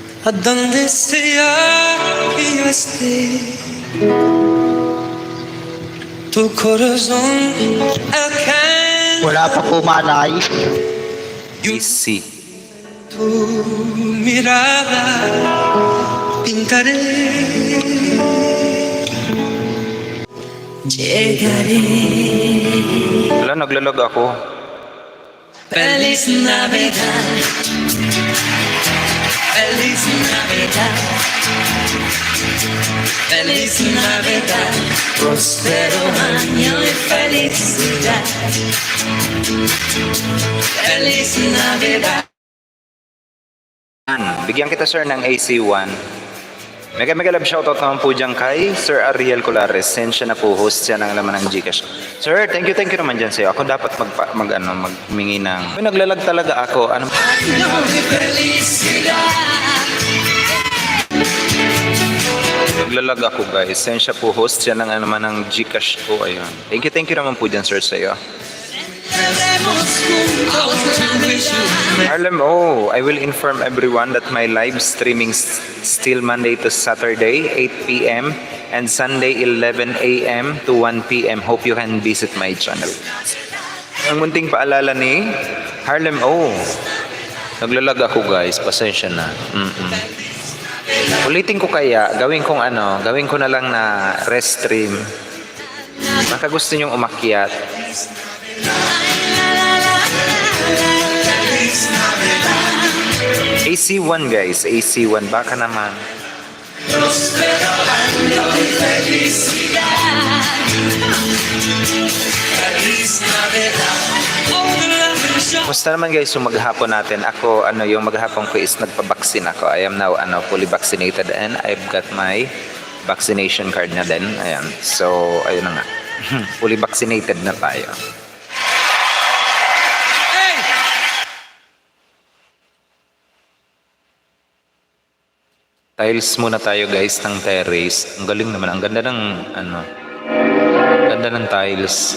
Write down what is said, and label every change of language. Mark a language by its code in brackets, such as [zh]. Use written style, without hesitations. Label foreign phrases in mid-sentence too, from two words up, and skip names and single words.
[es] ¿A dónde sea que yo esté? Tu corazón alcanza [tl] Wala pa po manay. [en] Easy. [es] tu mirada, pintaré. Llegaré. [tl] Wala, naglalog ako. [es] Feliz Navidad. Feliz Navidad. Feliz Navidad. Prospero año y felicidad. Feliz Navidad. [tl] Bigyan kita sir ng AC1. [en] Mega love shoutout [tl] naman po dyan kay Sir Ariel Colares. Send siya na po, host siya ng laman ng Gcash. Sir, [en] thank you [tl] naman dyan sa'yo. Ako dapat magmingi ng... May naglalag talaga ako. Ano? Naglalag ako guys. Send siya po, host siya ng laman ng Gcash po. Ayun. [en] Thank you [tl] naman po dyan sir sa'yo. [en] Harlem, I will inform everyone that my live streaming still Monday to Saturday, 8 p.m. and Sunday, 11 a.m. to 1 p.m. Hope you can visit my channel. [tl] Ang munting paalala ni Harlem, naglalag ako guys, pasensya na. Ulitin ko kaya, gawin ko na lang na rest stream. Baka gusto nyong umakyat. AC1 guys, AC1 baka naman. Musta naman guys yung maghapon natin? Ako yung maghapon ko is nagpabaksin ako. [en] I am now fully vaccinated and I've got my vaccination card [tl] na din. Ayan. So ayun na nga. [en] Fully vaccinated [tl] na tayo. Tiles muna tayo guys ng terrace. Ang galing naman. Ang ganda ng ganda ng tiles.